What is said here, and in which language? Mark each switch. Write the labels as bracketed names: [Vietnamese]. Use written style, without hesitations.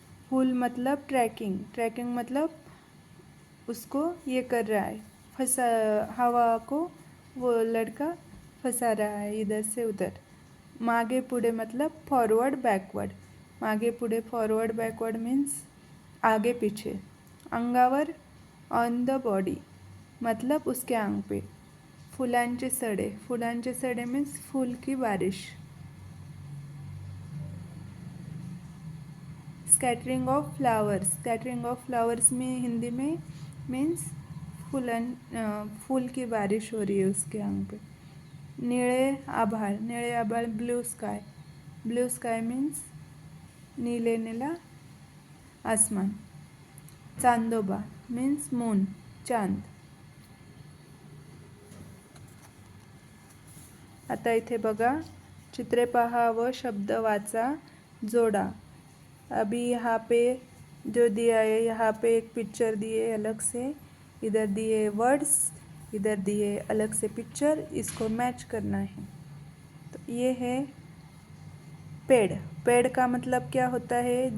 [Hindi] पुल मतलब trekking, trekking मतलब उसको ये कर रहा है, फंसा, हवा को वो लड़का फंसा रहा है इधर से उधर। मागे पुढे मतलब फॉरवर्ड बैकवर्ड। मागे पुढे फॉरवर्ड बैकवर्ड मीन्स आगे पीछे। अंगावर [English] on the body [Hindi] मतलब उसके आंग पे। फुलांचे सडे, फुलांचे सडे मीन्स फूल की बारिश। [English] scattering of flowers, [Hindi] scattering of flowers में हिंदी में मीन्स फूल की बारिश हो रही है उसके आंग पे। नीले आभाळ, नीले आभाळ blue sky, blue sky means नीले नीला आसमान। चांदोबा मीन्स मून, चांद। [Marathi] आता इथे बघा, चित्रे पहा व शब्द वाचा, जोडा। [Hindi] अभी यहाँ पे जो दिया है, यहाँ पे एक पिक्चर दिए अलग से, इधर दिए वर्ड्स, इधर दिए अलग से पिक्चर, इसको मैच करना है। तो ये है पेड़, पेड़ का मतलब क्या होता है?